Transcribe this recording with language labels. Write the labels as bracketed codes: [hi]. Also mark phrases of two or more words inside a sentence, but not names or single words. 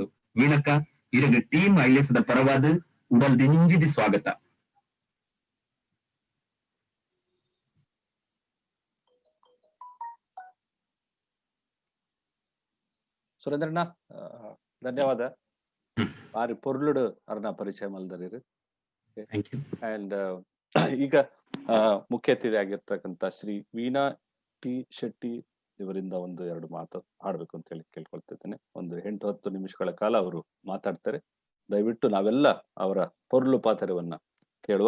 [tcy] ವೀಣಕ್ಕ ಇರಗ ಟೀಮ್ ಐಲೇಸದ ಪರವಾದ ಉಡಲ್ದಿ ನಿಂಜಿದಿ ಸ್ವಾಗತ. ಸುರೇಂದ್ರಣ್ಣ ಧನ್ಯವಾದ. ಬಾರಿ ಪೊರ್ಲುಡು ಅರ್ನ ಪರಿಚಯ ಮಲ್ದರಿರು. [kn] ಅಂಡ್ ಈಗ ಮುಖ್ಯ ಅತಿಥಿ ಆಗಿರ್ತಕ್ಕಂಥ ಶ್ರೀ ವೀಣಾ ಟಿ ಶೆಟ್ಟಿ ಇವರಿಂದ ಒಂದು ಎರಡು ಮಾತು ಆಡ್ಬೇಕು ಅಂತ ಹೇಳಿ ಕೇಳ್ಕೊಳ್ತಿದ್ದೇನೆ. ಒಂದು 8-10 ನಿಮಿಷಗಳ ಕಾಲ ಅವರು ಮಾತಾಡ್ತಾರೆ. ದಯವಿಟ್ಟು ನಾವೆಲ್ಲ ಅವರ ಪೊರ್ಲು ಪಾತ್ರವನ್ನ ಕೇಳುವ.